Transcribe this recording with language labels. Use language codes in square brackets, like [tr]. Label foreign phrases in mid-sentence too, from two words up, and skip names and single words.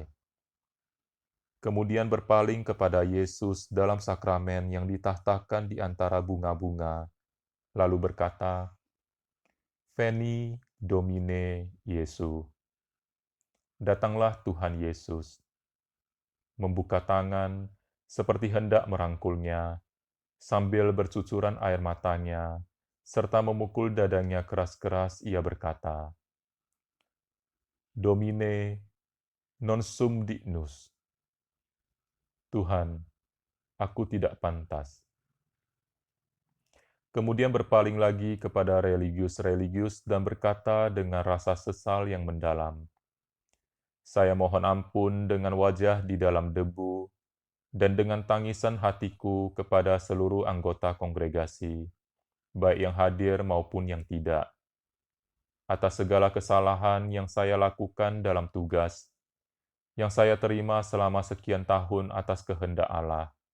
[id] Kemudian berpaling kepada Yesus dalam sakramen yang ditahtakan di antara bunga-bunga, lalu berkata, [la] Veni Domine Jesu. [id] Datanglah Tuhan Yesus. Membuka tangan seperti hendak merangkulnya, sambil bercucuran air matanya, serta memukul dadanya keras-keras, ia berkata, [la] Domine non sum dignus. [id] Tuhan, aku tidak pantas. Kemudian berpaling lagi kepada religius-religius dan berkata dengan rasa sesal yang mendalam, Saya mohon ampun dengan wajah di dalam debu dan dengan tangisan hatiku kepada seluruh anggota kongregasi, baik yang hadir maupun yang tidak, atas segala kesalahan yang saya lakukan dalam tugas, yang saya terima selama sekian tahun atas kehendak Allah.